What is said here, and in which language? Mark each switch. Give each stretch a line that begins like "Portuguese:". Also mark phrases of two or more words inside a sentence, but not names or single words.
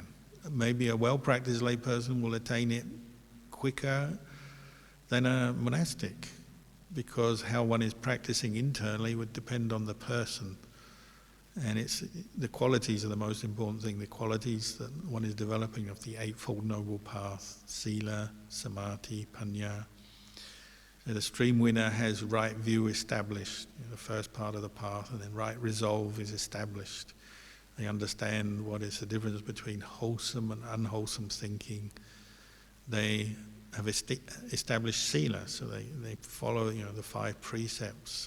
English: Maybe a well-practiced layperson will attain it quicker than a monastic, because how one is practicing internally would depend on the person. And it's the qualities are the most important thing, the qualities that one is developing of the Eightfold Noble Path,
Pali: sila, samadhi, panya.
English: So the stream winner has right view established, the first part of the path, and then right resolve is established. They understand what is the difference between wholesome and unwholesome thinking. They have established sila, so they follow the 5 precepts.